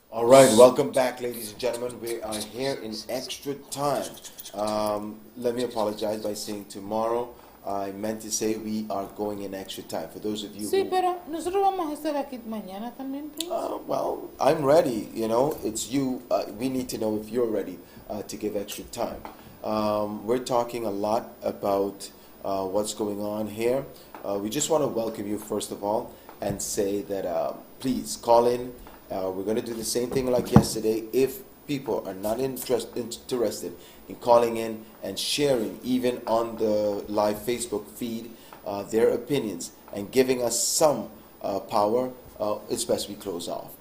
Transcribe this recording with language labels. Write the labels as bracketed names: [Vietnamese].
[English] right, welcome back, ladies and gentlemen. We are here in extra time. Let me apologize by saying tomorrow. I meant to say we are going in extra time. For those of you [Spanish] Sí, [English] who... [Spanish] pero nosotros vamos a estar aquí mañana también, Prince. [English] well, I'm ready, you know. It's you. We need to know if you're ready to give extra time. We're talking a lot about what's going on here. We just want to welcome you, first of all, and say that please call in. We're going to do the same thing like yesterday. If people are not interested in calling in and sharing, even on the live Facebook feed, their opinions and giving us some power, it's best we close off.